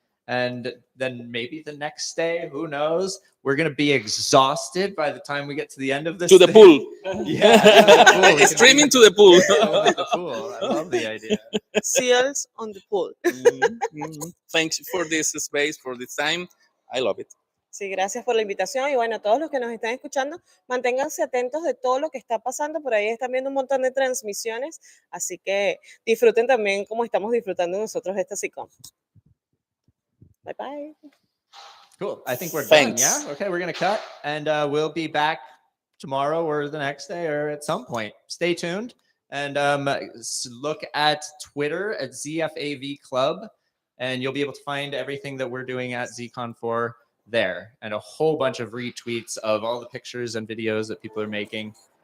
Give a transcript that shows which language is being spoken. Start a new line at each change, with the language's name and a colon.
English: And then maybe the next day, who knows? We're going to be exhausted by the time we get to the end of this. To the pool. Yeah. To the pool. Streaming to the pool. The pool. I love the idea. Seals on the pool. Thanks for this space, for this time. I love it.
Spanish: Sí, gracias por la invitación. Y bueno, a todos los que nos están escuchando, manténganse atentos de todo lo que está pasando. Por ahí están viendo un montón de transmisiones. Así que disfruten también como estamos disfrutando nosotros esta Zcon.
English: Bye bye. Cool. I think we're Thanks. done. Yeah. Okay. We're going to cut, and we'll be back tomorrow or the next day or at some point. Stay tuned, and look at Twitter at ZFAV Club, and you'll be able to find everything that we're doing at Zcon4 there, and a whole bunch of retweets of all the pictures and videos that people are making.